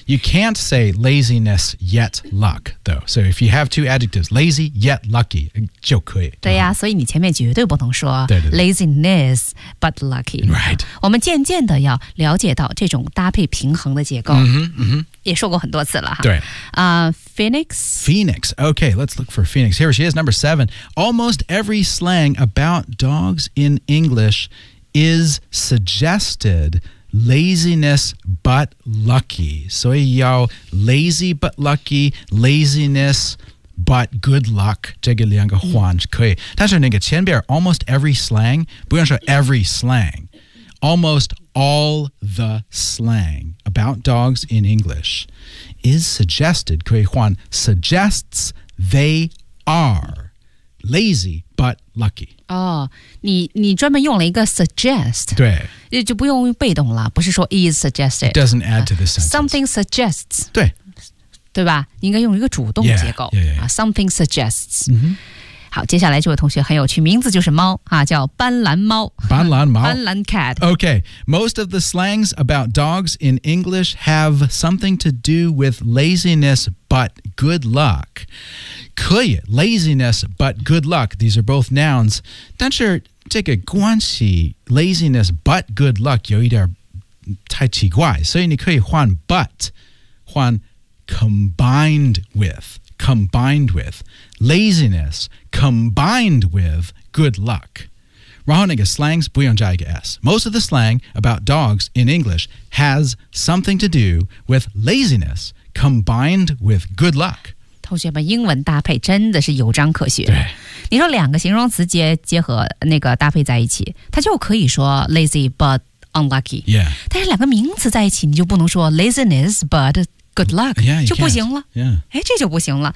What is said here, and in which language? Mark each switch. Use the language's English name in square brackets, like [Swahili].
[English] you can't say laziness yet luck though so if you have two adjectives lazy yet lucky [Chinese] 就可以对呀、啊、所以你前面绝对不能说对对对 [English] laziness but lucky right [Chinese] 我们渐渐的要了解到这种搭配平衡的结构嗯哼嗯哼也说过很多次了哈对、 [English] Phoenix Phoenix Okay let's look for Phoenix Here she is number 7 Almost every slang about dogs in English is suggestedLaziness but lucky. [Chinese] 所以要 [English] lazy but lucky, laziness But good luck, [Chinese] 这个两个换可以。但是那个前边 [English] almost every slang, [Chinese] 不用说 [English] every slang, almost all the slang about dogs in English is suggested, [Chinese] 可以换 [English] suggests they are lazy but lucky. [Chinese] 你专门用了一个 suggest, 对，就不用被动了，不是说 [English] is suggested. It doesn't add to the sentence. Something suggests. [Chinese] 对。对吧？应该用一个主动结构 [English] yeah. Something suggests、 mm-hmm. [Chinese] 好，接下来这位同学很有趣，名字就是猫、啊、叫斑斓猫。斑斓猫，斑斓 cat。 [English] Okay, most of the slangs about dogs in English have something to do with laziness but good luck. 可以 laziness but good luck, these are both nouns, [Chinese] 但是这个关系 [English] laziness but good luck [Chinese] 有一点太奇怪，所以你可以换 [English] but 换Combined with laziness combined with good luck. [Chinese] 然后那个 slangs 不用加一个 s. [English] Most of the slang about dogs in English has something to do with laziness combined with good luck. [Chinese] 同学们，英文搭配真的是有章可学。对，你说两个形容词结合那个搭配在一起，它就可以说 [English] lazy but unlucky. Yeah. [Chinese] 但是两个名词在一起，你就不能说 [English] laziness but good luck, yeah, [Chinese] 就不行了。 [English] Yeah. [Chinese] 这就不行了。